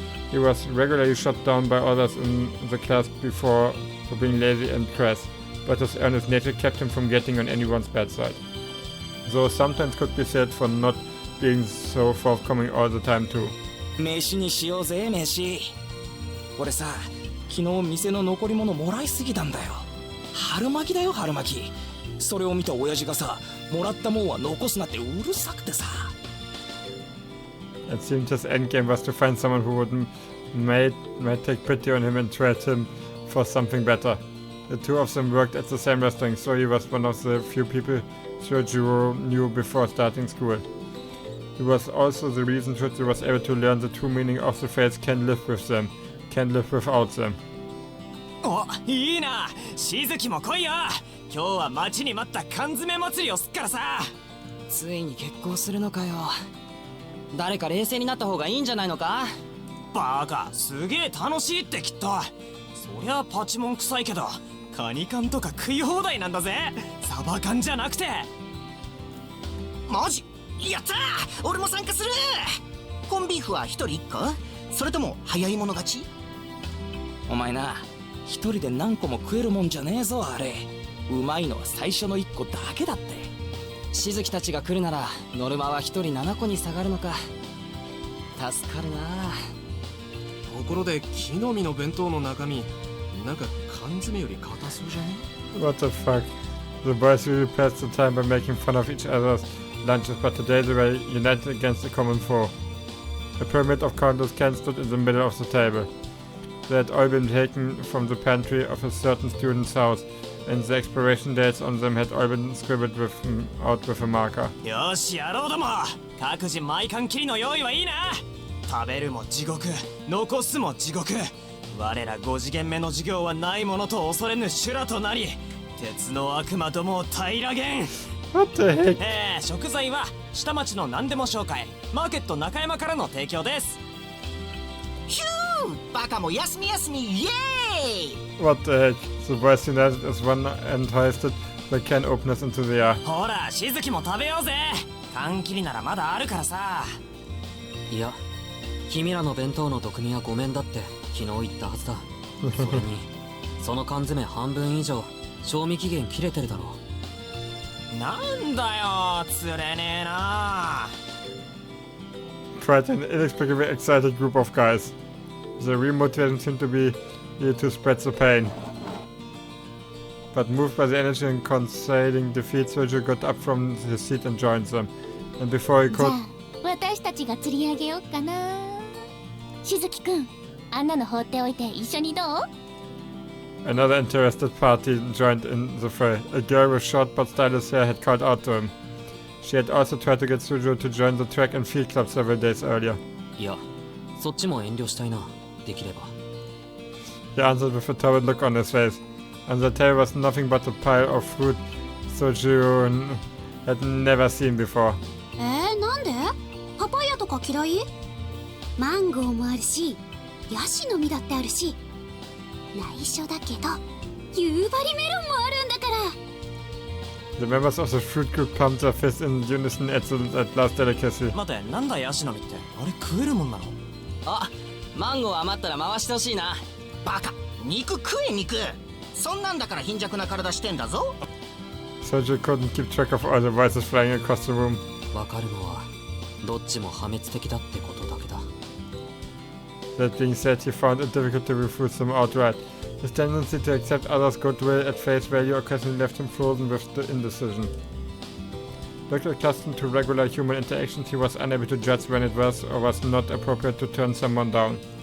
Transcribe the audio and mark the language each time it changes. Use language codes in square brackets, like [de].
[en] He was regularly shot down by others in the class before for being lazy and crass, but his earnest nature kept him from getting on anyone's bad side. Though sometimes could be said for not being so forthcoming all the time too. [ja] 飯にしようぜ飯。俺さ、昨日店の残り物もらいすぎたんだよ。春巻きだよ春巻き。それを見た親父がさ、もらったもんは残すなってうるさくてさ。 [en] It seemed his endgame was to find someone who would might take pity on him and trade him for something better. The two of them worked at the same restaurant, so he was one of the few people Soujyuros knew before starting school. He was also the reason Soujyuros was able to learn the true meaning of the phrase "can live with them, can live without them." [ja] お、いいな。しずきも来いよ。今日は待ちに待った缶詰祭りをすっからさ。ついに結婚するのかよ。誰か冷静になった方がいいんじゃないのか。バカ、すげえ楽しいってきっと。そりゃパチモン臭いけどカニ缶とか食い放題なんだぜ。サバ缶じゃなくて。マジやったー。俺も参加する。コンビーフは一人1個、それとも早い者勝ち。お前な、一人で何個も食えるもんじゃねえぞあれ。うまいのは最初の1個だけだって。しずきたちが来るならノルマは一人7個に下がるのか。助かるな。ところで木の実の弁当の中身、なんか缶詰より硬そうじゃね？ [en] What the fuck? The boys really passed the time by making fun of each other's lunches, but today they were united against a common foe. A pyramid of countless cans stood in the middle of the table. They had all been taken from the pantry of a certain student's house, and the expiration dates on them had all been scribbled out with a marker. [ja] よし、やろうども。各自毎缶切りの用意はいいな。食べるも地獄、残すも地獄。我ら5次元目の授業はないものと恐れぬ修羅となり、鉄の悪魔どもを平らげん。 [en] What the heck? [ja] 食材は下町の何でも紹介、マーケット中山からの提供です。ヒュー、バカも休み休みイエーイ。 [en] What the heck? The boys united as one and hoisted the can openers into the air. [ja] ほら、しずきも食べようぜ。缶切りならまだあるからさ。いや、君らの弁当の毒味はごめんだって昨日言ったはずだ。それにその缶詰半分以上賞味期限切れてるだろう。なんだよ、釣れねえな。 [en] Quite an inexplicably excited group of guys. The real motivation seemed to be to spread the pain. But moved by the energy and conceding defeat, Soujyuros got up from his seat and joined them. And before he could... [ja] 私たちが釣り上げようかな。しずきくん、あんなの放っておいて一緒にどう？ [en] Another interested party joined in the fray. A girl with short but stylish hair had called out to him. She had also tried to get Soujyuros to join the track and field club several days earlier. [ja] いや、そっちも遠慮したいな。できれば。 [en] He answered with a troubled look on his face. On the table was nothing but a pile of fruit Soujyuros had never seen before. [ja] なんで？パパイヤとか嫌い？マンゴーもあるし、ヤシの実だってあるし、内緒だけど夕張メロンもあるんだから。 [en] The members of the fruit group pumped their fists in unison at the last delicacy. [ja] 待て、なんだヤシの実って。あれ食えるもんなの？あ、マンゴー余ったら回してほしいな。バカ、肉食え肉。そんなんだから貧弱な体してんだぞ。 [en] Cedric couldn't keep track of all the voices flying across the room. [ja] わかるのはどっちも破滅的だってことだけだ。 [en] That being said, he found it difficult to refuse them outright. His tendency to accept others' goodwill at face value occasionally left him frozen with the indecision. Not accustomed to regular human interactions, he was unable to judge when it was or was not appropriate to turn someone down.